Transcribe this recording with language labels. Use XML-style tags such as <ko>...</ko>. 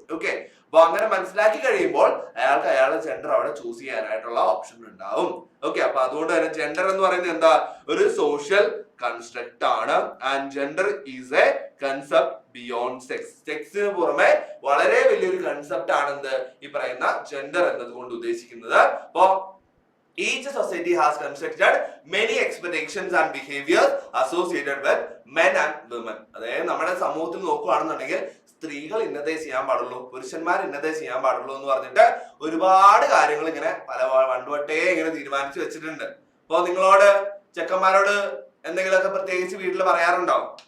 <ml>Okay, അപ്പൊ അങ്ങനെ മനസ്സിലാക്കി കഴിയുമ്പോൾ അയാൾക്ക് അയാളുടെ ജെൻഡർ അവിടെ ചൂസ് ചെയ്യാനായിട്ടുള്ള ഓപ്ഷൻ ഉണ്ടാവും. ഓക്കെ, അപ്പൊ അതുകൊണ്ട് തന്നെ ജെൻഡർ എന്ന് പറയുന്നത് എന്താ, ഒരു സോഷ്യൽ കൺസ്ട്രക്ട് ആണ്.</ml> <en>And gender is a concept beyond sex.</en> <ml>സെക്സിന് പുറമെ വളരെ വലിയൊരു കൺസെപ്റ്റ് ആണെന്ത്, ഈ പറയുന്ന ജെൻഡർ എന്നതുകൊണ്ട് ഉദ്ദേശിക്കുന്നത്.</ml> <en>അപ്പോ each society has constructed many expectations and behaviors associated with men and women.</en> <ml>അതായത് നമ്മുടെ സമൂഹത്തിൽ നോക്കുകയാണെന്നുണ്ടെങ്കിൽ സ്ത്രീകൾ ഇന്നതേ ചെയ്യാൻ പാടുള്ളൂ, പുരുഷന്മാർ ഇന്നതേ ചെയ്യാൻ പാടുള്ളൂ എന്ന് പറഞ്ഞിട്ട് ഒരുപാട് കാര്യങ്ങൾ ഇങ്ങനെ പണ്ടുവട്ടേ ഇങ്ങനെ തീരുമാനിച്ചു വെച്ചിട്ടുണ്ട്. അപ്പൊ നിങ്ങളോട് ചെക്കന്മാരോട് എന്തെങ്കിലുമൊക്കെ പ്രത്യേകിച്ച് വീട്ടിൽ പറയാറുണ്ടോ?</ml>